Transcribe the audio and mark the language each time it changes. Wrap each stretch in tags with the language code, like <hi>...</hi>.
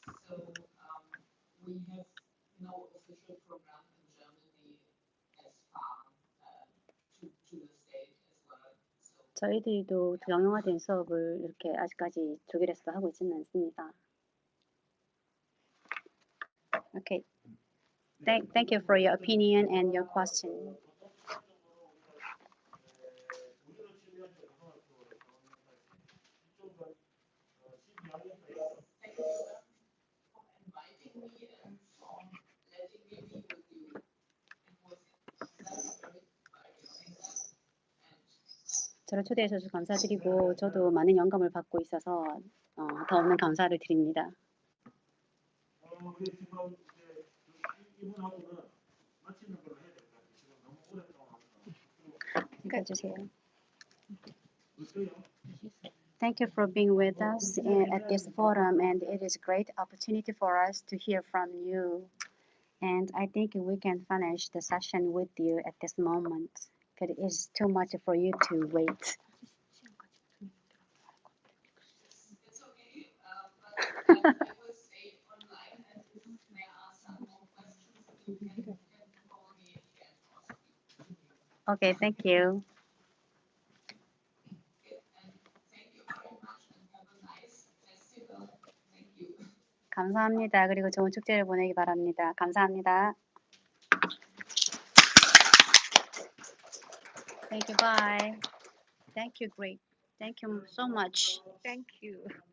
<en>So we have no official program in Germany as far to the state as well. So</en> <ko>저희들도 정형화된 수업을 이렇게 아직까지 독일에서도 하고 있지는 않습니다.</ko> <en>Okay. Thank you for your opinion and your question. thank you for inviting me and for letting me be with you. It was very great by doing that. And</en> <ko>저를 초대해 주셔서 감사드리고 저도 많은 영감을 받고 있어서 더 없는 감사를 드립니다. 우리 지금 이제 이분하고는 마치는 걸로 해야 될 것 같아요. 지금 너무 오랫동안 읽어주세요. 어때요?</ko> <en>Thank you for being with us at this forum, and it is a great opportunity for us to hear from you. And I think we can finish the session with you at this moment, because it is too much for you to wait. it's okay, but I will stay online, and if there are some more questions, you can call me again. Okay, thank you. Thank you very much and have a nice festival. Thank you.</en> <ko>감사합니다. 그리고 좋은 축제를 보내기 바랍니다. 감사합니다.</ko> <en>Thank you. Bye. Thank you. Great. Thank you so much. Thank you.</en>